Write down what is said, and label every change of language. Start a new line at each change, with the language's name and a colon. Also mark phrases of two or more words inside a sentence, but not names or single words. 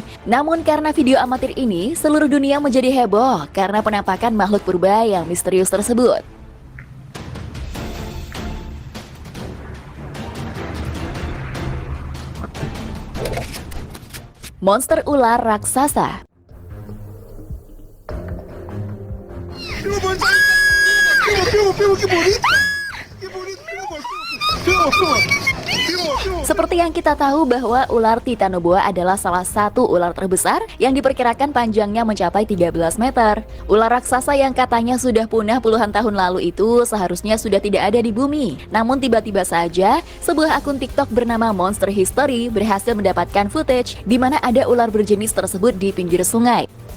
Indonesian: Namun karena video amatir ini, seluruh dunia menjadi heboh karena penampakan makhluk purba yang misterius tersebut. Monster ular raksasa.
Spanish: Primo, qué bonito. Qué bonito,
Portuguese: meu amor. Meu amor.
Indonesian: Seperti yang kita tahu bahwa ular titanoboa adalah salah satu ular terbesar yang diperkirakan panjangnya mencapai 13 meter. Ular raksasa yang katanya sudah punah puluhan tahun lalu itu seharusnya sudah tidak ada di bumi. Namun tiba-tiba saja, sebuah akun TikTok bernama Monster History berhasil mendapatkan footage di mana ada ular berjenis tersebut di pinggir sungai.